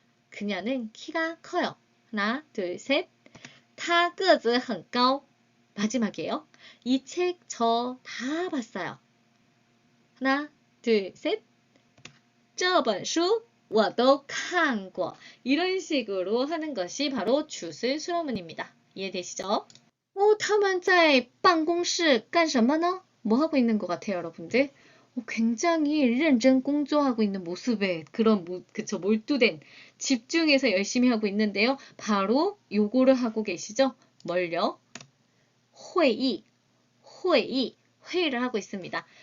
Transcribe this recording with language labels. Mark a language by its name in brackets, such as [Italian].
[Korean] 그녀는 키가 커요. 하나, 둘, 셋. [Chinese] 他个子很高. [Korean] 마지막이에요. 이 책 저 다 봤어요. 하나, 둘, 셋. [Chinese] 这本书我都看过. [Korean] 이런 식으로 하는 것이 바로 주술수로문입니다. 이해되시죠? [Chinese] 他们在办公室干什么呢? [Korean] 뭐 하고 있는 것 같아요, 여러분들? 굉장히 认真 공조하고 있는 모습에 그런 그쵸, 몰두된 집중해서 열심히 하고 있는데요. 바로 요거를 하고 계시죠? 뭘요? 회의, 회의를 하고 있습니다.